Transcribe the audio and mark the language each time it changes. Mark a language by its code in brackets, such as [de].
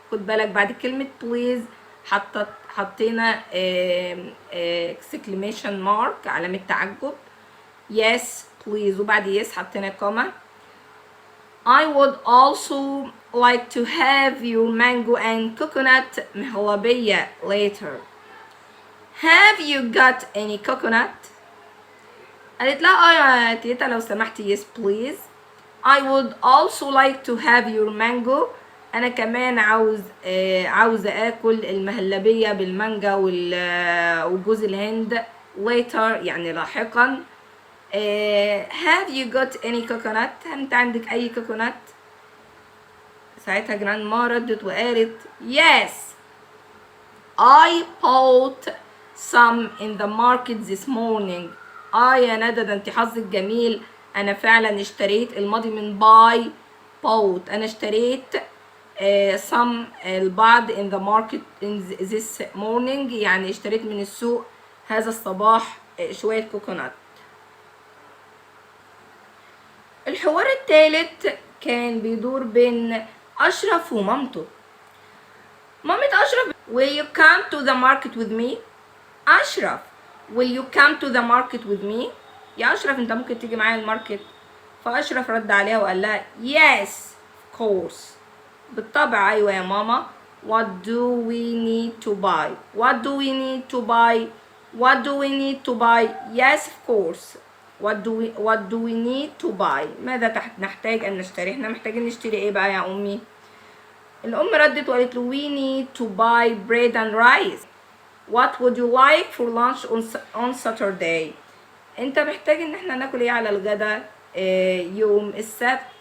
[ar] خد بالك بعد كلمة please حطينا [en] exclamation mark [ar] علامة تعجب. [en] yes please [ar] وبعد yes حطينا كوما. [en] I would also like to have your mango and coconut مهلبية later. Have you got any coconut؟ [ar] قالت لها يا تيتا لو سمحتي [en] yes please. I would also like to have your mango. [ar] أنا كمان عاوزة آكل المهلبية بالمانجا وجوز الهند [en] later [ar] يعني لاحقا. [en] have you got any coconut؟ [ar] هل أنت عندك أي كوكونات؟ ساعتها جراندما ردت وقالت [en] yes I bought some in the market this morning. [ar] يا ندى ده انت حظك جميل، انا فعلا اشتريت الماضي من [en] buy bought. [ar] انا اشتريت some البعض [en] in the market in this morning [ar] يعني اشتريت من السوق هذا الصباح شوية كوكونات. الحوار الثالث كان بيدور بين أشرف ومامته. مامة أشرف [en] will you come to the market with me؟ [ar] أشرف will you come to the market with me؟ يا أشرف أنت ممكن تيجي معايا الماركت؟ فأشرف رد عليها وقال لها [en] yes of course. [ar] بالطبع أيوة يا ماما. [en] what do we need to buy؟ what do we need to buy؟ what do we need to buy؟ yes of course. what do we need to buy؟ [ar] ماذا نحتاج أن نشتري؟ احنا محتاجين نشتري إيه بقى يا أمي؟ الأم ردت وقالت له [en] we need to buy bread and rice. what would you like for lunch on Saturday؟ [ar] انت محتاج ان احنا ناكل ايه على الغدا يوم السبت.